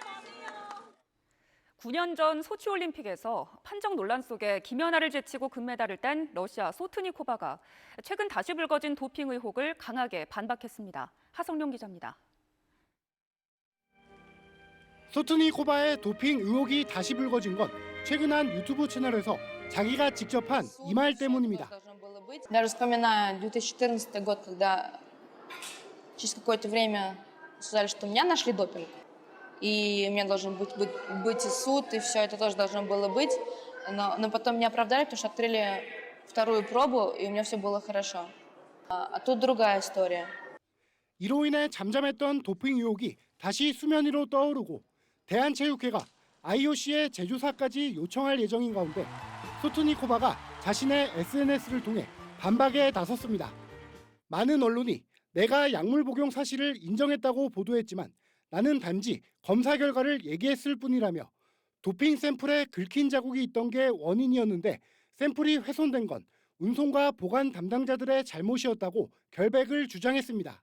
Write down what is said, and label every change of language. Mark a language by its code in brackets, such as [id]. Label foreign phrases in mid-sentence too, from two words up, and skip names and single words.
[ko] 9년 전 소치올림픽에서 판정 논란 속에 김연아를 제치고 금메달을 딴 러시아 소트니코바가 최근 다시 불거진 도핑 의혹을 강하게 반박했습니다. 하성룡 기자입니다. 소트니코바의 도핑 의혹이 다시 불거진 건 최근 한 유튜브 채널에서 자기가 직접 한 이 말 때문입니다. [ru] Даже вспоминая 2014 год, когда через какое-то время сказали, что меня нашли допинг, и у меня должен быть и суд, и все это тоже должно было быть, но потом меня оправдали, потому что открыли вторую пробу, и у меня все было хорошо. А тут другая история. [ko] 이로 인해 잠잠했던 도핑 의혹이 다시 수면 위로 떠오르고 대한체육회가 IOC에 재조사까지 요청할 예정인 가운데 소트니코바가 자신의 SNS를 통해 반박에 나섰습니다. 많은 언론이 내가 약물 복용 사실을 인정했다고 보도했지만 나는 단지 검사 결과를 얘기했을 뿐이라며 도핑 샘플에 긁힌 자국이 있던 게 원인이었는데 샘플이 훼손된 건 운송과 보관 담당자들의 잘못이었다고 결백을 주장했습니다.